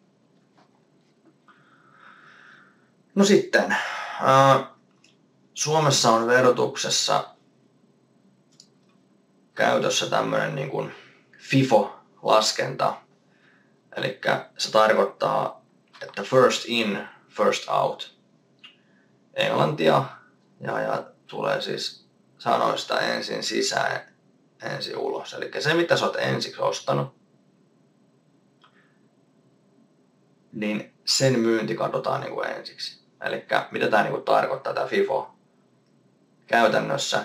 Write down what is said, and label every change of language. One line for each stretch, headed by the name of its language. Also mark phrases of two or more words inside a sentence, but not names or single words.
Finnish: No sitten, Suomessa on verotuksessa käytössä tämmöinen niin kuin FIFO-laskenta. Eli se tarkoittaa, että
English: first in, first out.
Finnish: Englantia ja tulee siis sanoista ensin sisään, ensin ulos. Eli se mitä sä oot ensiksi ostanut, niin sen myynti katsotaan niin kuin ensiksi. Eli mitä tämä niin kuin tarkoittaa, tämä FIFO käytännössä.